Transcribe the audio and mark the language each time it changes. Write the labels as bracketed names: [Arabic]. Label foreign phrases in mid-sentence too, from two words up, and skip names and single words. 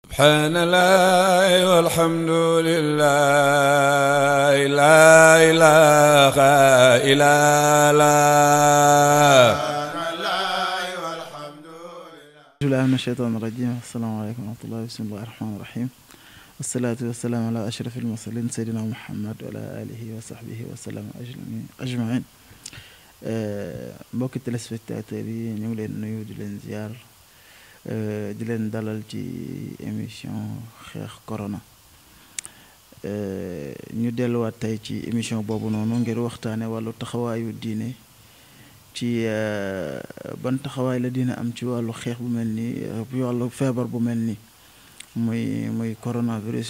[Arabic] سبحان الله والحمد لله لا إله إلا الله من الشيطان الرجيم. السلام عليكم ورحمة الله. بسم الله الرحمن الرحيم والصلاة والسلام على أشرف المرسلين سيدنا محمد وعلى آله وصحبه وسلم أجمعين. [Wolof] mbokki téléspectateurs yi ñu ngi leen nuyu di leen ziar di leen dalal ci émission xeex corona. ñu delluwaat tey ci émission boobu noonu ngir waxtaane wàllu taxawaayu diine ci ban taxawaay la diine am ci wàllu xeex bu mel nii wàllu feebar bu mel nii muy coronavirus.